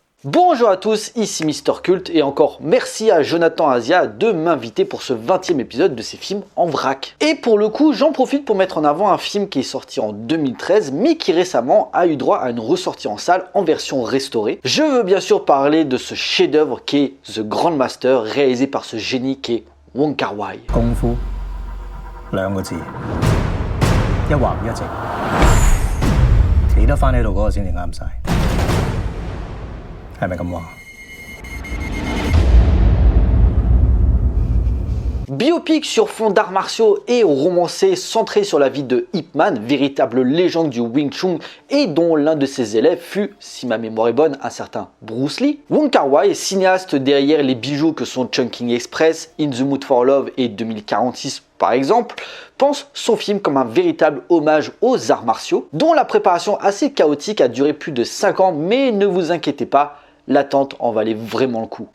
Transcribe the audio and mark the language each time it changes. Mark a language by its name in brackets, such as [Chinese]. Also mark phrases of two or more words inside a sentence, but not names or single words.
[French] Bonjour à tous, ici Mister Cult et encore merci à Jonathan Asia de m'inviter pour ce 20e épisode de ces films en vrac. Et pour le coup, j'en profite pour mettre en avant un film qui est sorti en 2013 mais qui récemment a eu droit à une ressortie en salle en version restaurée. Je veux bien sûr parler de ce chef-d'œuvre qui est The Grandmaster, réalisé par ce génie qui est Wong Kar-wai. [Cantonese] Kung Fu, 2 個字，一橫一直，企得翻喺度嗰個先至啱晒，係咪咁話？ [French] Biopic sur fond d'arts martiaux et romancé centré sur la vie de Ip Man, véritable légende du Wing Chun et dont l'un de ses élèves fut, si ma mémoire est bonne, un certain Bruce Lee. Wong Kar-wai, cinéaste derrière les bijoux que sont Chungking Express, In the Mood for Love et 2046 par exemple, pense son film comme un véritable hommage aux arts martiaux, dont la préparation assez chaotique a duré plus de 5 ans, mais ne vous inquiétez pas, l'attente en valait vraiment le coup.